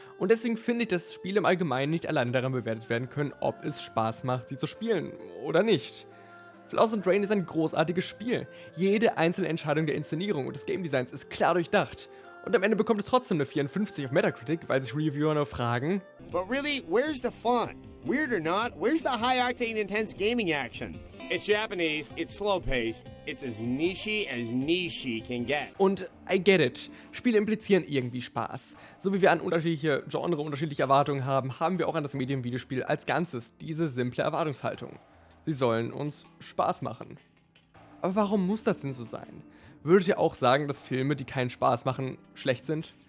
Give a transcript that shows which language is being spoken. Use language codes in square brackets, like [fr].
[de] Und deswegen finde ich, dass Spiele im Allgemeinen nicht alleine daran bewertet werden können, ob es Spaß macht, sie zu spielen oder nicht. Flowers and Rain ist ein großartiges Spiel. Jede einzelne Entscheidung der Inszenierung und des Game Designs ist klar durchdacht. Und am Ende bekommt es trotzdem eine 54 auf Metacritic, weil sich Reviewer nur fragen: [en] But really, where's the fun? Weird or not, where's the high-octane intense gaming action? It's Japanese, it's slow-paced, it's as niche can get. [de] Und [en] I get it. [de] Spiele implizieren irgendwie Spaß. So wie wir an unterschiedliche Genre unterschiedliche Erwartungen haben, haben wir auch an das Medium Videospiel als Ganzes diese simple Erwartungshaltung. Sie sollen uns Spaß machen. Aber warum muss das denn so sein? Würdet ihr auch sagen, dass Filme, die keinen Spaß machen, schlecht sind?